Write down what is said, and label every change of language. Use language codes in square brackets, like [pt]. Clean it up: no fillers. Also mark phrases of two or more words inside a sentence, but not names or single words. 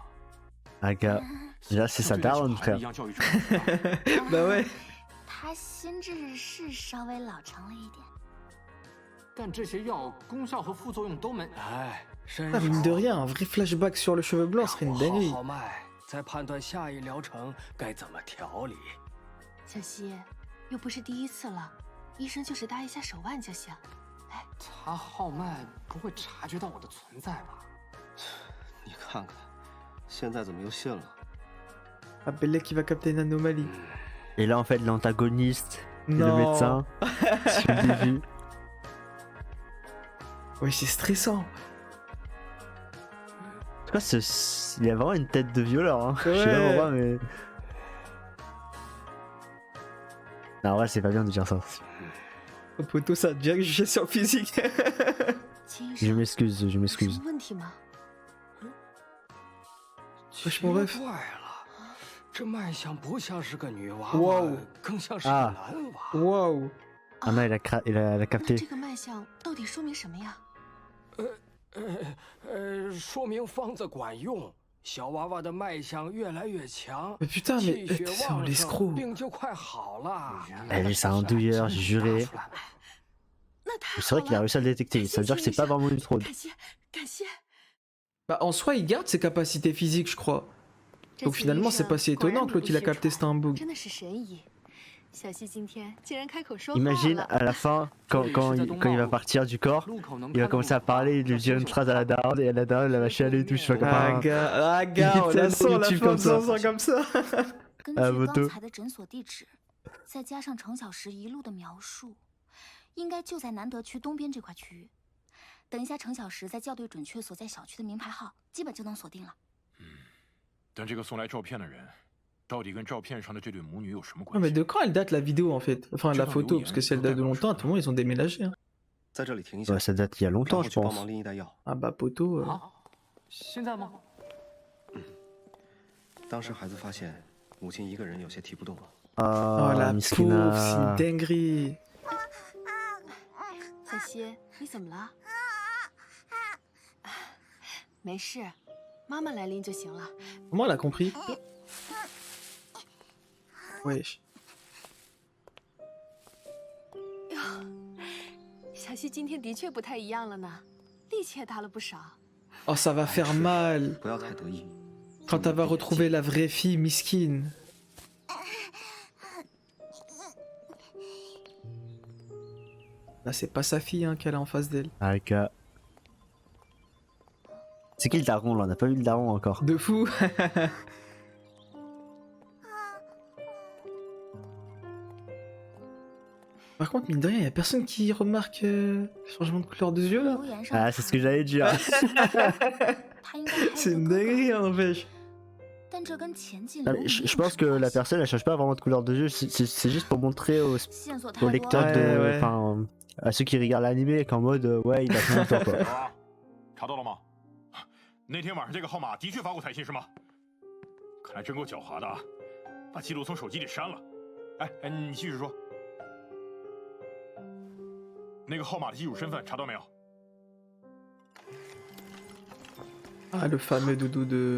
[fr] Ah, gars. Là, c'est sa [zh] 对待小 [fr] daronne, [zh] 孩子 [fr] frère. [zh] 一样教育正确。 [fr] Bah ouais. [zh] 他心智是稍微老成了一点。但这些药功效和副作用都没。哎，身 [fr] Ah, [zh] 手 [fr] mine de rien, un vrai flashback sur le cheveu blanc [zh] 让 [fr] serait [zh] 我 [fr] une [zh] 号 [fr] dinguerie. [zh] 号脉，再判断下一疗程该怎么调理。小西，又不是第一次了，医生就是搭一下手腕就行。来，查号脉不会察觉到我的存在吧？你看看，现在怎么又信了？ [fr] Ah, Bellec qui va capter une anomalie. Et là, en fait, l'antagoniste et le Non. médecin, c'est le début. Ouais, c'est stressant. En tout cas, il y a vraiment une tête de violeur. Hein. Je sais pas Ouais. pourquoi, mais. Non, ouais, c'est pas bien de dire ça. Oh, Poto, ça a déjà jugé sur le physique. [zh] 秦医 [fr] Je [zh] 生， [fr] m'excuse, je [zh] 有什 [fr] m'excuse. [zh] 么问题吗？ [fr] Wesh, mon [zh] 奇 [fr] ref. [zh] 怪了，这脉象不像是个女娃哇娃哦，更像是个啊男娃。 [fr] Waouh. Ah non, il a [zh] 那 [fr] capté. [zh] 这个脉象到底说明什么呀？说明方子管用，小娃娃的脉象越来越强， [fr] Mais putain, mais [zh] 气血 [fr] c'est un [zh] 旺盛， [fr] l'escroc. [zh] 病就快好了。 [fr] Eh, lui, c'est un douilleur, j'ai juré. [zh] 那太 [fr] C'est vrai [zh] 好 [fr] qu'il a [zh] 了， [fr] réussi à le détecter. Ça veut dire que c'est pas vraiment une fraude. [zh] 感谢感谢。 [fr] Bah, en soi, il garde ses capacités physiques, je crois. [zh] 这 [fr] Donc [zh] 次 [fr] finalement, [zh] 医 [fr] c'est [zh] 生 [fr] pas si [zh] 果然 [fr] étonnant [zh] 名 [fr] que l'autre [zh] 不 [fr] il a [zh] 虚 [fr] capté [zh] 传 [fr] c'était un bug. [zh] 真的是神医。小西今天竟然开口说话 [fr] Imagine [zh] 了。 [fr] à la fin, quand il va partir du corps, [zh] 路口能 [fr] il va [zh] 看到 [fr] commencer à [zh] 我 [fr] parler, il lui dit une phrase à la daronne, et la daronne, elle va chialer et tout, je sais pas Ah, comment. gars, on Il la fait sent un la YouTube fin comme de ça. zinzin comme ça. [zh] 根啊据不对刚才的诊所地址，再加上程小石一路的描述，应该就在南德区东边这块区域。等一下，程小石再校对准确所在小区的名牌号，基本就能锁定了。但这个送来照片的人，到底跟照片上的这对母女有什么 [fr] Non, [zh] 关 [fr] mais [zh] 系？ [fr] de quand elle date la vidéo en fait? Enfin, la photo, parce que si elle date de longtemps, tout le monde ils ont déménagé. Hein. [zh] 在这里停一下， [fr] Ouais, ça date il y a [zh] 然 [fr] longtemps, [zh] 后 [fr] je [zh] 去帮 [fr] pense. [zh] 忙拎一袋药。 [fr] Ah bah poteau. [zh] 现在吗？当时孩子发现母亲一个人有些提不动了， [fr] Oh la pauvre, c'est une Miskina. dinguerie. [zh] 小希，你怎么了？没事，妈妈来拎就行了。 [fr] Comment elle a compris? Wesh. [zh] 哟，小希今天的确不太一样了呢，力气也大了不少。 [fr] Oh, ça va faire mal [zh] 不要太得意。 [fr] quand elle va retrouver la vraie fille miskine. Là, c'est pas sa fille hein, qu'elle a en face d'elle. Ah, le gars. C'est qui le daron là? On n'a pas vu le daron encore. De fou. Par contre, mine de rien, y a personne qui remarque le changement de couleur des yeux là. Ah, c'est ce que j'allais dire. C'est une dinguerie, hein, n'empêche. [zh] 但这跟前进 [fr] Non, [zh] 路 [fr] mais je pense que la personne elle change pas vraiment de couleur de yeux, c'est juste pour montrer aux, [zh] 线索太 [fr] aux [zh] 多 [fr] lecteurs [zh] 了。 [fr] de. Ouais. Enfin, à ceux qui regardent l'animé qu'en mode ouais, il a plus longtemps quoi. [zh] 啊，查到了吗？那天晚上这个号码的确发过彩信是吗？看来真够狡猾的啊，把记录从手机里删了。哎，你继续说。那个号码的机主身份查到没有？ [fr] Ah, le fameux doudou de.